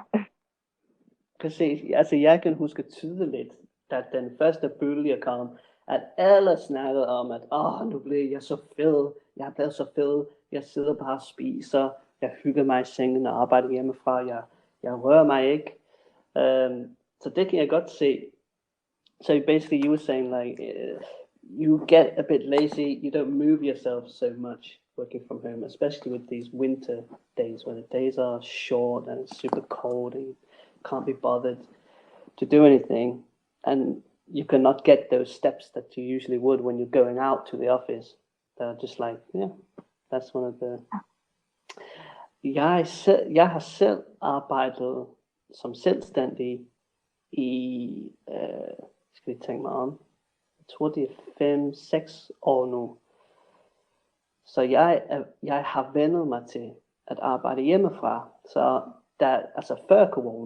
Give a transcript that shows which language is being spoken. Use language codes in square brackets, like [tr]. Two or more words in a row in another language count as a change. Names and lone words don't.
[da] Præcis, altså jeg kan huske tydeligt, da den første bølge kom, at alle snakkede om, at nu bliver jeg så fed, jeg er blevet så fed, jeg sidder bare og spiser, jeg hygger mig i sengen og arbejder hjemmefra, jeg rører mig ikke. Så det kan jeg godt se. [en] So basically you were saying like, you get a bit lazy, you don't move yourself so much working from home, especially with these winter days when the days are short and it's super cold and you can't be bothered to do anything, and you cannot get those steps that you usually would when you're going out to the office. They're just like, that's one of the... [da] Jeg har selv arbejdet som selvstændig i, skal vi tænke mig om, jeg tror det er 5-6 år nu. Så jeg har vendet mig til at arbejde hjemmefra, så altså før corona.